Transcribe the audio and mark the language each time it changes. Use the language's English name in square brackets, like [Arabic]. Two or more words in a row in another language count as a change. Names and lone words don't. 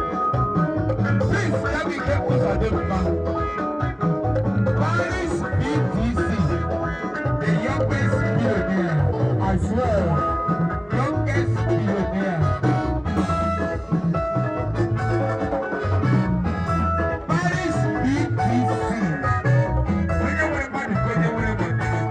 [English] Please, let me get this on the back. Paris B T C, the youngest billionaire. I swear, youngest billionaire. Paris B T C. [Igbo] Onye nwere mmadụ ka onye nwere mmadụ.